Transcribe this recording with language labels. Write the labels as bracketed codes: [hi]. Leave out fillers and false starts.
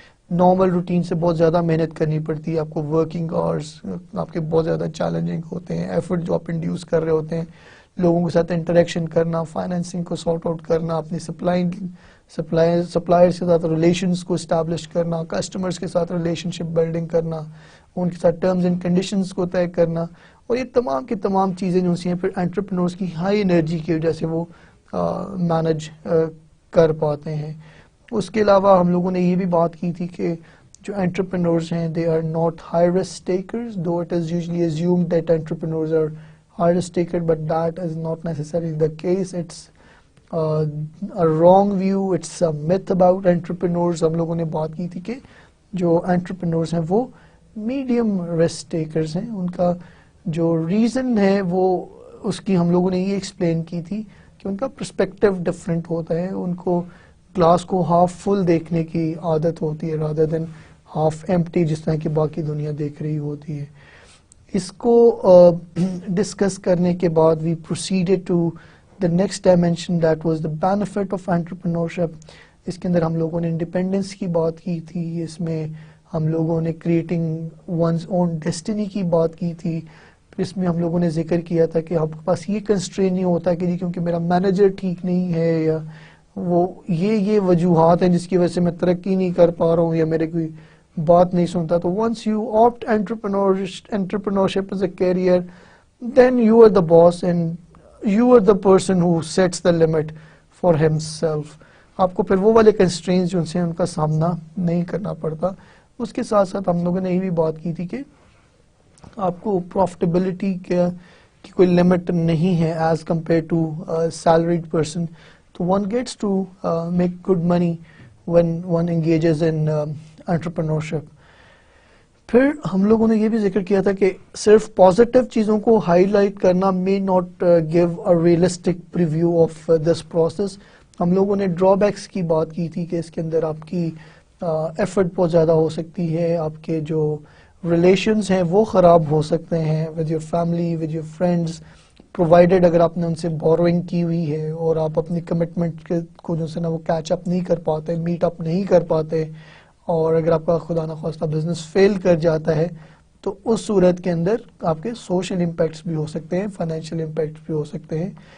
[ur] Normal routine سے بہت زیادہ محنت کرنی پڑتی ہے آپ کو, ورکنگ آورس آپ کے بہت زیادہ چیلنجنگ ہوتے ہیں, ایفرٹ جو آپ انڈیوس کر رہے ہوتے ہیں, لوگوں کے ساتھ انٹریکشن کرنا, فائنینسنگ کو سارٹ آؤٹ کرنا, اپنی سپلائرس کے ساتھ ریلیشنز کو اسٹیبلش کرنا, کسٹمرز کے ساتھ ریلیشن شپ بلڈنگ کرنا, ان کے ساتھ ٹرمز اینڈ کنڈیشنز کو طے کرنا, اور یہ تمام کی تمام چیزیں جو ہیں پھر انٹرپرینورز کی ہائی انرجی کی وجہ سے وہ مینج کر پاتے ہیں. اس کے علاوہ ہم لوگوں نے یہ بھی بات کی تھی کہ جو انٹرپرینورز ہیں [en] They are not high risk takers, though it is usually assumed that entrepreneurs are high risk taker, but that is not necessarily the case. It's a wrong view, it's a myth about entrepreneurs. [ur] ہم لوگوں نے بات کی تھی کہ جو entrepreneurs ہیں وہ میڈیم رسک ٹیکرز ہیں. ان کا جو ریزن ہے وہ اس کی ہم لوگوں نے یہ ایکسپلین کی تھی کہ ان کا پرسپیکٹیو ڈفرینٹ ہوتا ہے, ان کو گلاس کو ہاف فل دیکھنے کی عادت ہوتی ہے [en] rather than half empty [ur] جس طرح کی باقی دنیا دیکھ رہی ہوتی ہے. اس کو ڈسکس کرنے کے بعد [en] We proceeded to the next dimension that was the benefit of entrepreneurship. [ur] اس کے اندر ہم لوگوں نے انڈیپینڈنس کی بات کی تھی, اس میں ہم لوگوں نے [en] creating one's own destiny [ur] کی بات کی تھی. پھر اس میں ہم لوگوں نے ذکر کیا تھا کہ آپ کے پاس یہ کنسٹرین نہیں ہوتا کہ جی کیونکہ میرا مینیجر ٹھیک نہیں ہے یا وہ یہ وجوہات ہیں جس کی وجہ سے میں ترقی نہیں کر پا رہا ہوں یا میرے کوئی بات نہیں سنتا. [en] تو once you opt entrepreneurship as a career then you are the boss and you are the person who sets the limit for himself. [ur] آپ کو پھر وہ والے کنسٹرینز جو ان کا سامنا نہیں کرنا پڑتا. اس کے ساتھ ساتھ ہم لوگوں نے یہ بھی بات کی تھی کہ آپ کو پروفٹیبلٹی کی کوئی لمٹ نہیں ہے [en] As compare to salaried person. تو one gets to make good money when one engages in entrepreneurship. [ur] پھر ہم لوگوں نے یہ بھی ذکر کیا تھا کہ صرف پازیٹیو چیزوں کو ہائی لائٹ کرنا [en] may not give a realistic preview of this process. [ur] ہم لوگوں نے ڈرا بیکس کی بات کی تھی کہ اس کے اندر آپ کی ایفرٹ بہت زیادہ ہو سکتی ہے, آپ کے جو ریلیشنز ہیں وہ خراب ہو سکتے ہیں [en] with your family, with your friends, [ur] provided اگر آپ نے ان سے بوروئنگ کی ہوئی ہے اور آپ اپنی کمٹمنٹ کو جو سے نا وہ کیچ اپ نہیں کر پاتے, میٹ اپ نہیں کر پاتے, اور اگر آپ کا خدا نخواستہ بزنس فیل کر جاتا ہے تو اس صورت کے اندر آپ کے سوشل امپیکٹس بھی ہو سکتے ہیں, فائنینشیل امپیکٹس بھی ہو سکتے ہیں.